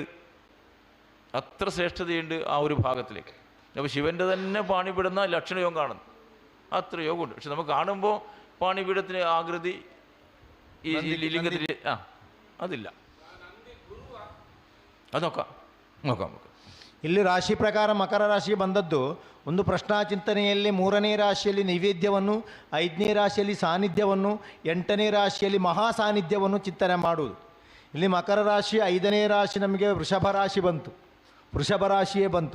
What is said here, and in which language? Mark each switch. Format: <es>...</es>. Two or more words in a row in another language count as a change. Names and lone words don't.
<ml>അത്ര ശ്രേഷ്ഠതയുണ്ട് ആ ഒരു ഭാഗത്തിലേക്ക്. അപ്പോൾ ശിവൻ്റെ തന്നെ പാണിപീടുന്ന ലക്ഷണയോഗം കാണുന്നു, അത്ര യോഗമുണ്ട്. പക്ഷെ നമുക്ക് കാണുമ്പോൾ പാണിപീഠത്തിന് ആകൃതി ഈ ലിംഗത്തിൽ അതില്ല. അത് നോക്കാം.</ml> <kn>ಇಲ್ಲಿ ರಾಶಿ ಪ್ರಕಾರ ಮಕರ ರಾಶಿ ಬಂದದ್ದು ಒಂದು ಪ್ರಶ್ನಾಚಿಂತನೆಯಲ್ಲಿ 3ನೇ ರಾಶಿಯಲ್ಲಿ ನೈವೇದ್ಯವನ್ನು, 5ನೇ ರಾಶಿಯಲ್ಲಿ ಸಾನ್ನಿಧ್ಯವನ್ನು, 8ನೇ ರಾಶಿಯಲ್ಲಿ ಮಹಾ ಸಾನ್ನಿಧ್ಯವನ್ನು ಚಿಂತನೆ ಮಾಡುವುದು. ಇಲ್ಲಿ ಮಕರ ರಾಶಿ 5ನೇ ರಾಶಿ ನಮಗೆ ವೃಷಭ ರಾಶಿ ಬಂತು, ವೃಷಭ ರಾಶಿಯೇ ಬಂತು.</kn>